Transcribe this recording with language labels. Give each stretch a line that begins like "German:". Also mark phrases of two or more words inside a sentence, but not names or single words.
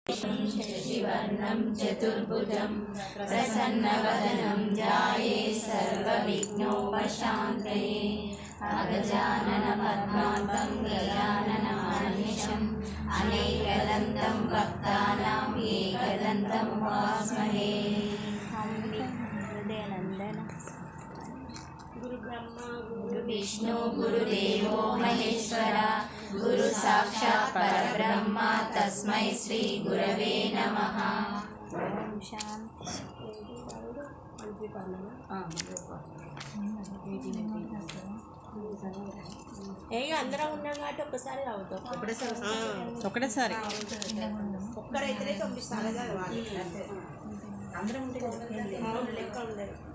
Sanskrit: शशिवर्णं चतुर्भुजं प्रसन्नवदनं ध्याये सर्वविघ्नोपशान्तये अगजाननपद्मार्कं गजाननमहर्निशम् अनेकदन्तं भक्तानां एकदन्तं उपास्महे। गुरु विष्णु गुरुदेवो महेश्वरा गुरु साक्षात् परब्रह्म तस्मै श्री गुरवे नमः।
Telugu: అందరం ఉన్నాం కాబట్టి ఒక్కసారి అవుతాం ఒకటేసారి ఒక్కరైతేనే పంపిస్తాను అందరం ఉంటే లెక్క ఉండదు